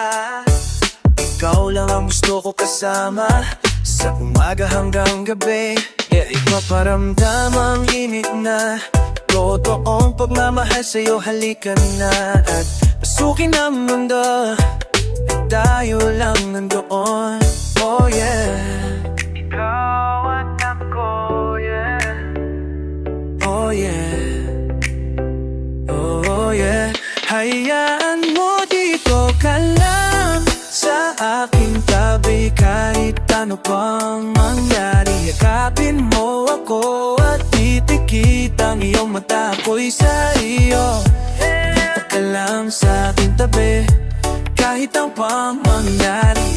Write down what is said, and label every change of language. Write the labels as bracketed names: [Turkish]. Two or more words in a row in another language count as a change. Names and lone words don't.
[Filipino] Ikaw lang ang gusto ko kasama, sa umaga hanggang gabi, yeah. Ipaparamdam ang init na totoong pagmamahal sa'yo, halika na at pasukin ang mundo. Tayo lang nandoon, [English] oh yeah. [Filipino] Ikaw at ako, yeah. Oh yeah. Oh yeah. Hayaan mo dito ka lang sa aking tabi, kahit ano pang mangyari. Yakapin mo ako at titikit ang iyong mata, ako'y sa iyo. Dito ka lang sa aking tabi, kahit ang pang mangyari.